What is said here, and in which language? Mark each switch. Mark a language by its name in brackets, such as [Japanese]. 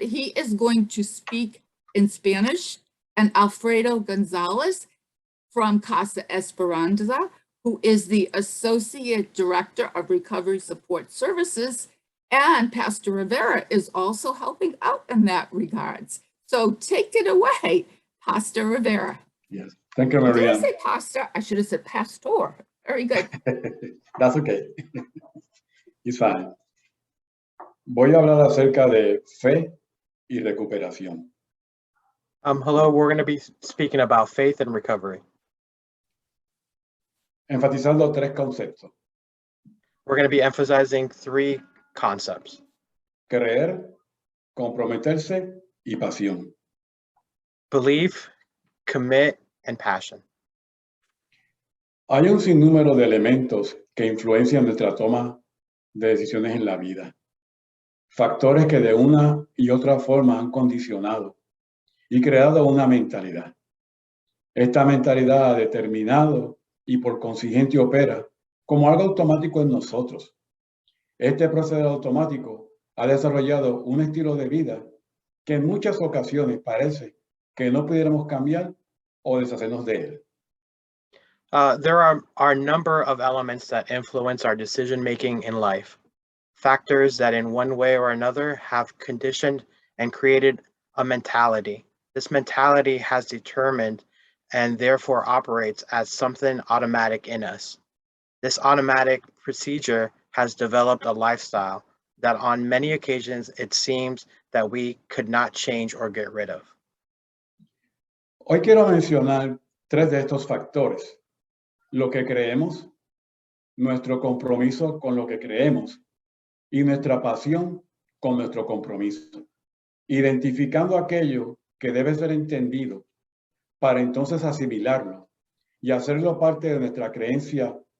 [English] He is going to speak in Spanish, and Alfredo Gonzalez from Casa Esperanza, who is the Associate Director of Recovery Support Services, and Pastor Rivera is also helping out in that regards. So take it away, Pastor Rivera. Yes, thank you, Marianne. Did I say pastor? I should have said pastor. Very good. That's okay. It's fine. [Spanish] Voy a hablar acerca de fe y recuperación. [English] Hello, we're going to be speaking about faith and recovery. [Spanish] Enfatizando tres conceptos: [English] We're going to be emphasizing three concepts: [Spanish] creer, comprometerse y pasión. [English] belief, commit, and passion. [Spanish] Hay un sinnúmero de elementos que influencian nuestra toma de decisiones en la vida. Factores que de una y otra forma han condicionado y creado una mentalidad. Esta mentalidad ha determinado y por consiguiente opera como algo automático en nosotros. Este proceder automático ha desarrollado un estilo de vida que en muchas ocasiones parece que no pudiéramos cambiar o deshacernos de él. [English] There are a number of elements that influence our decision-making in life. Factors that in one way or another have conditioned and created a mentality. This mentality has determined and therefore operates as something automatic in us. This automatic procedure has developed a lifestyle that on many occasions it seems that we could not change or get rid of. [Spanish] Hoy quiero mencionar tres de estos factores: lo que creemos, nuestro compromiso con lo que creemos y nuestra pasión con nuestro compromiso, identificando aquello que debe ser entendido para entonces asimilarlo y hacerlo parte de nuestra creencia.